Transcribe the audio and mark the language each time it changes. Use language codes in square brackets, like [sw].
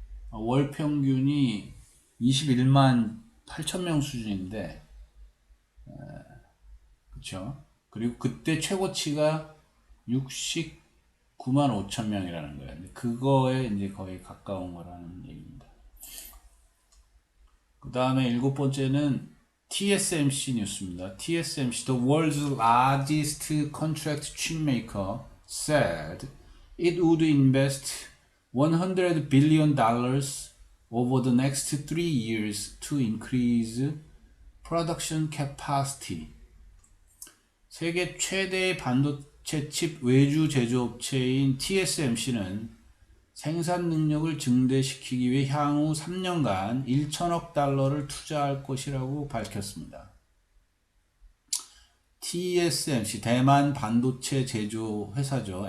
[ko] 월 평균이 21만 8천 명 수준인데, 그쵸? 그리고 그때 최고치가 69만 5천 명이라는 거예요. 그거에 이제 거의 가까운 거라는 얘기입니다. 그 다음에 일곱 번째는 TSMC 뉴스입니다. [en] TSMC, the world's largest contract chipmaker, said it would invest $100 billion over the next 3 years to increase production capacity. [ko] 세계 최대의 반도체 칩 외주 제조업체인 TSMC는 생산 능력을 증대시키기 위해 향후 3년간 1천억 달러를 투자할 것이라고 밝혔습니다. TSMC, 대만 반도체 제조 회사죠.